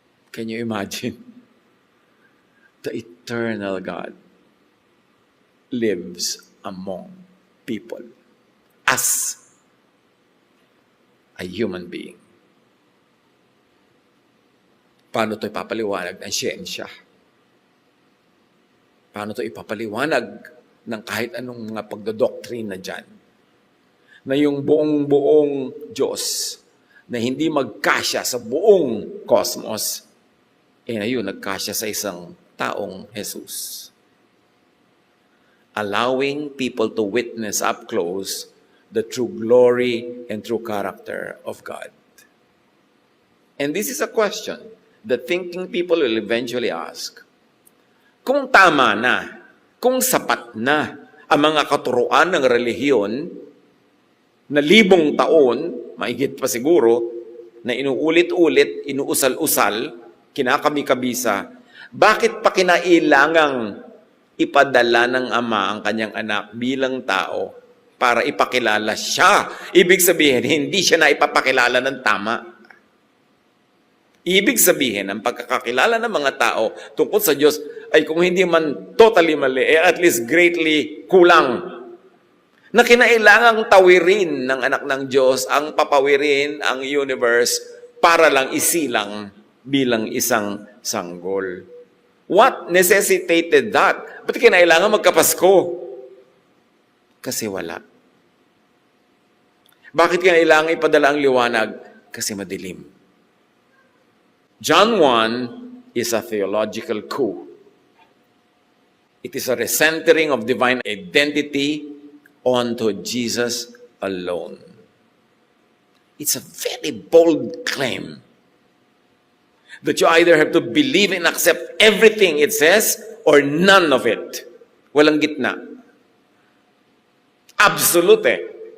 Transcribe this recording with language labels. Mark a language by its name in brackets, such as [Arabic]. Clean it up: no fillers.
[English] Can you imagine? The eternal God lives among people as a human being. [Filipino] Paano ito ipapaliwanag ng siyensya? Paano ito ipapaliwanag ng kahit anong mga pagdodoktrina dyan. Na yung buong Diyos na hindi magkasya sa buong cosmos, ayun, nagkasya sa isang taong Jesus. [English] Allowing people to witness up close the true glory and true character of God. And this is a question that thinking people will eventually ask. [Filipino] Kung tama na, kung sapat na ang mga katuruan ng relihiyon na 1,000 taon, mahigit pa siguro, na inuulit-ulit, inuusal-usal, kinakami-kabisa, bakit pa kinailangang ipadala ng Ama ang kanyang anak bilang tao para ipakilala siya? Ibig sabihin, hindi siya na ipapakilala ng tama. Ibig sabihin, ang pagkakakilala ng mga tao tungkol sa Diyos ay kung hindi man totally mali, at least greatly kulang. Na kinailangang tawirin ng anak ng Diyos ang papawirin ang universe para lang isilang bilang isang sanggol. [English] What necessitated that? [Filipino] Ba't kinailangan magkapasko? Kasi wala. Bakit kinailangan ipadala ang liwanag? Kasi madilim. [English] John 1 is a theological coup. It is a recentering of divine identity onto Jesus alone. It's a very bold claim that you either have to believe and accept everything it says or none of it. [Filipino] Walang gitna. [English] Absolute.